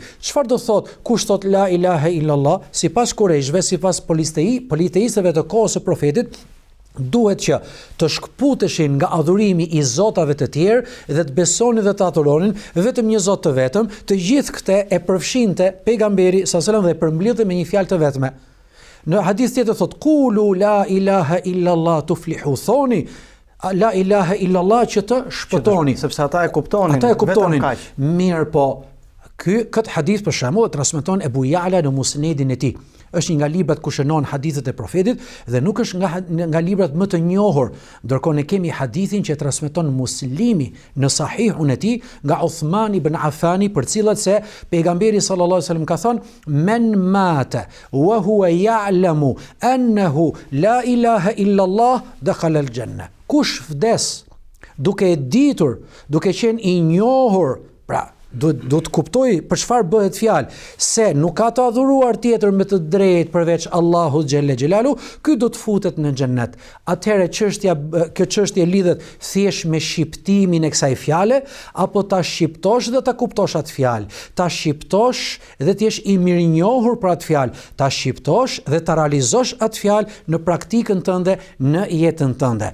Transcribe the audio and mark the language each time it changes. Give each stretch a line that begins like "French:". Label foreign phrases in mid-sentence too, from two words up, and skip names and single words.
Albanian: Çfarë do thot, kush thot
Arabic: لا إله إلا الله,
Albanian: sipas kurejshëve, sipas politeistëve të kohës së profetit, duhet që të shkputeshin nga adhurimi i zotave të tjerë dhe të besonin dhe të adhuronin vetëm një Zot të vetëm. Të gjithë këte e përfshinte pejgamberi
Arabic: صلى الله عليه وسلم
Albanian: dhe përmbledhte me një fjalë të vetme. Në hadith tjetër thot
Arabic: قولوا لا إله إلا الله تفلحوا,
Albanian: thoni
Arabic: لا إله إلا الله
Albanian: që të shpëtoni, sepse ata e kuptonin. Vetëm kaq. Mirë po, këtë hadith për shembull e transmeton Ebu Ja'la në Musnedin e tij. është një nga librat ku shënon hadithet e profetit dhe nuk është nga librat më të njohur, ndërkohë ne kemi hadithin që transmeton Muslimi në Sahihun e tij nga Uthman ibn Affani, për cilat se pejgamberi
Arabic: صلى الله عليه وسلم
Albanian: ka thënë:
Arabic: "من مات وهو يعلم أنه لا إله إلا الله دخل الجنة."
Albanian: Kush vdes duke e ditur, duke qenë i njohur, pra do të kuptoj për çfarë bëhet fjalë, se nuk ka të adhuruar tjetër me të drejtë përveç Allahut
Arabic: جل جلاله,
Albanian: ky do të futet në xhennet. Atëherë kjo çështje lidhet thjesht me shqiptimin e kësaj fjale, apo ta shqiptosh dhe ta kuptosh atë fjalë, ta shqiptosh dhe të jesh i mirënjohur për atë fjalë, ta shqiptosh dhe ta realizosh atë fjalë në praktikën tënde, në jetën tënde.